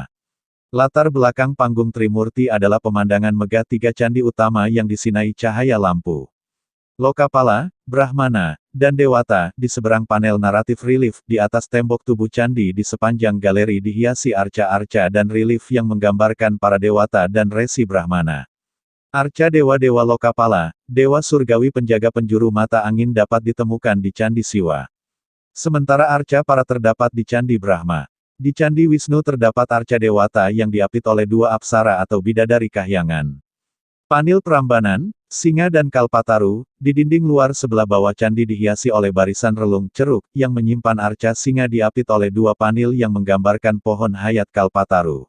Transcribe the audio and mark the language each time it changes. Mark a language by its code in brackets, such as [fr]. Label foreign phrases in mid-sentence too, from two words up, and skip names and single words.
[id] Latar belakang panggung Trimurti adalah pemandangan megah 3 candi utama yang disinai cahaya lampu. Lokapala, Brahmana, dan Dewata, di seberang panel naratif relief, di atas tembok tubuh candi di sepanjang galeri dihiasi arca-arca dan relief yang menggambarkan para Dewata dan Resi Brahmana. Arca dewa-dewa Lokapala, dewa surgawi penjaga penjuru mata angin dapat ditemukan di Candi Siwa. Sementara arca para terdapat di Candi Brahma. Di Candi Wisnu terdapat arca Dewata yang diapit oleh 2 apsara atau bidadari kahyangan. Panil Prambanan, singa dan kalpataru, di dinding luar sebelah bawah candi dihiasi oleh barisan relung ceruk, yang menyimpan arca singa diapit oleh 2 panil yang menggambarkan pohon hayat kalpataru.